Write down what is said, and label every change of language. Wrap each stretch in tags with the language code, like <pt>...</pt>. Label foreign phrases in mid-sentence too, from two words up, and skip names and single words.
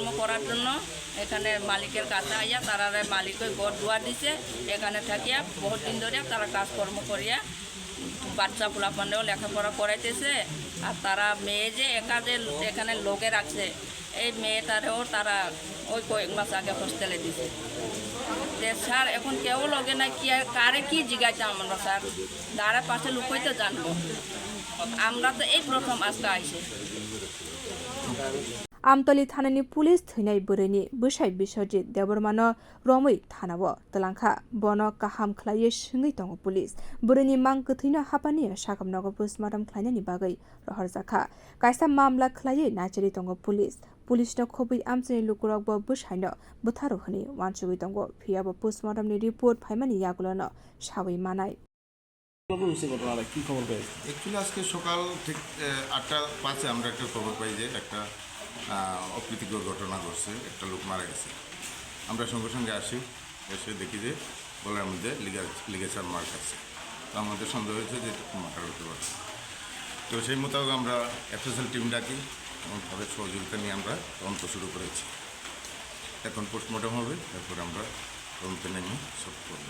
<bn>করার জন্য এখানে মালিকের কাছে আইয়া তারা মালিক ঘর দুয়ার দিছে এখানে থাকিয়া বহুত দিন ধরে তারা কাজকর্ম করিয়া বাচ্চা পোলাপানও লেখাপড়া করাইতেছে আর তারা মেয়ে যে একা যে এখানে লোকে রাখছে এই মেয়েটারেও তারা ওই কয়েক মাস আগে হোস্টেলে দিছে স্যার এখন কেউ লগে না কি কারে কি জিজ্ঞাসা আমরা স্যার তারা পাশে লুকই তো জানবো আমরা তো এই প্রথম আজকে আইছে</bn> <trp>আমতলি থানানি পুলিশ থৈনাই বরৈনি বৈসাই বিশ্বজিৎ দেবরমাनो रमै थानाबो तलांखा बन काहाम खलायै सिङै दङ पुलिस बरैनि मांगथैनो हापानि सागामनगो पोस्टमार्टम खलायनायनि बागै रहरजाखा कायसा मामला खलायै नाचेरि दङ पुलिसनो खबै आमचैनि लुकुरकबो बसायनो बुथारो हनि वानसुगै दङ फियाबो पोस्टमार्टमनि रिपोर्ट फाइमानि यागुलनो सावै मानाय</trp> <bn>एक्चुअली আজকে সকাল ঠিক 8:05 আমরা একটা খবর পাই যে একটা অপ্রীতিকর ঘটনা ঘটছে একটা লোক মারা গেছে আমরা সঙ্গে সঙ্গে আসি এসে দেখি যে গলার মধ্যে</bn> <en>ligature mark</en> <bn>আছে তো আমাদের সন্দেহ হয়েছে যে এটা মার্কার হতে পারে তো সেই মোতাবেক আমরা</bn> <en>FSL team</en> <bn>ডাকি এবং তাদের সহযোগিতা নিয়ে আমরা তদন্ত শুরু করেছি এখন পোস্টমর্টম হবে তারপরে আমরা তদন্তে নেমে সব করবো</bn>